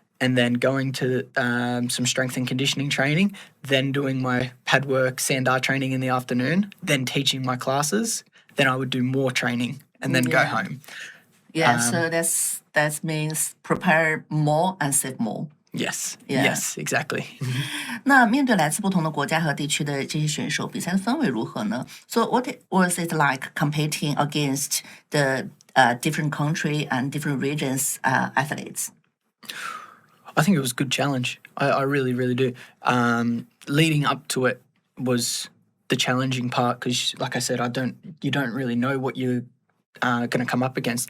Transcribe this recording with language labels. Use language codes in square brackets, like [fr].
[en] and then going to some strength and conditioning training, then doing my pad work, Sanda training in the afternoon, then teaching my classes. Then I would do more training and then go home. Yeah, so that means prepare more and save more. Yes, Yeah. yes, exactly. [zh] 那面对来自不同的国家和地区的这些选手，比赛的氛围如何呢？ [en] So what was it like competing against the different country and different regions athletes? I think it was a good challenge. I really, really do. Leading up to it was the challenging part because, like I said, you don't really know what you're going to come up against.